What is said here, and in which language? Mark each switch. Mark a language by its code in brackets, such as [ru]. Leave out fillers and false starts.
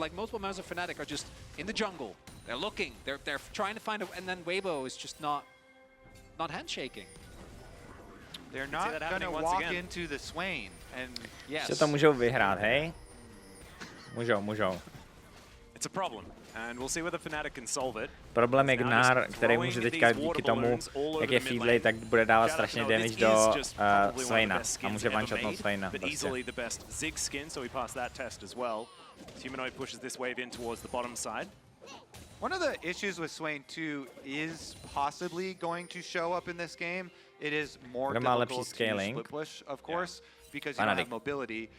[en] So like multiple members of Fnatic are just in the jungle. They're looking, they're trying to find a, and then Weibo is just not handshaking. They're not gonna walk into the Swain, and [cs] yes. Co to můžou vyhrát, hej? Můžou. [en] It's a problem. And we'll see whether Fnatic can solve it. [cs] Problém je Gnar, který může teďka díky tomu, jak je feedlay, tak bude dávat strašně damage do Swaina a může one-shotnout Swaina. [en] Zig skin, so he passed that test as well. Humanoid pushes this wave in towards the bottom side. One of the issues with Swain 2 is possibly going to show up in this game. It is more difficult to split push, of course, because you don't have mobility.